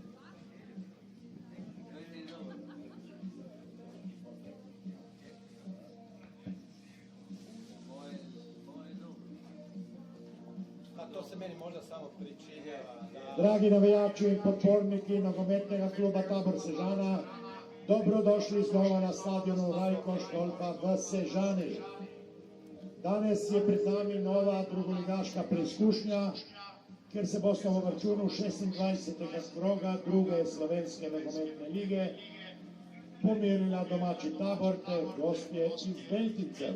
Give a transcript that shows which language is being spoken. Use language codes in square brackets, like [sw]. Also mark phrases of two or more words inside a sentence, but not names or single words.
[hr] Ajde i dobro. Moje dobro. Pa to se meni možda samo pričinjava. [sl] Dragi navijači i podporniki nogometnog kluba Tabor Sežana, dobrodošli znova na stadionu Rajko Štolpa v Sežani. Danes je pred nami nova drugoligaška preizkušnja, ker se boste v obračunu 26. kroga druge slovenske nogometne lige pomerila domači Tabor ter gostje iz Beltincev.